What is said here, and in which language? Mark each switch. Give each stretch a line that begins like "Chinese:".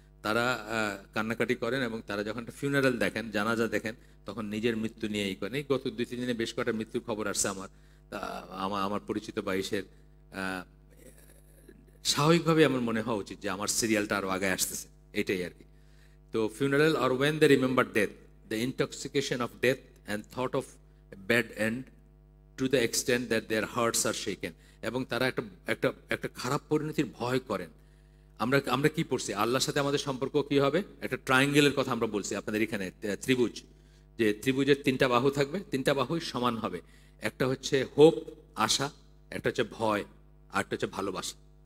Bangla: তারা কান্নাকাটি করেন এবং তারা যখন একটা ফিউনারেল দেখেন, জানাজা দেখেন, তখন নিজের মৃত্যু নিয়েই করেন। এই গত 2-3 দিনে বেশ কটা মৃত্যুর খবর আসছে আমার পরিচিত বাইশের। স্বাভাবিকভাবে আমার মনে হওয়া উচিত যে আমার সিরিয়ালটা আরও আগে আসতেছে, এটাই আর কি। তো
English: Funeral or when they remember death, the intoxication of death and thought of a bad end to the extent that their hearts are shaken.
Bangla: এবং তারা একটা একটা একটা খারাপ পরিণতির ভয় করেন। আমরা আমরা কি পড়ছি, আল্লাহর সাথে আমাদের সম্পর্ক কি হবে? একটা ট্রায়াঙ্গেলের কথা আমরা বলছি আপনাদের এখানে, ত্রিভুজ, যে ত্রিভুজের 3টা বাহু থাকবে, 3টা বাহুই সমান হবে। একটা হচ্ছে হোপ, আশা, একটা হচ্ছে ভয়, আর একটা হচ্ছে ভালোবাসা।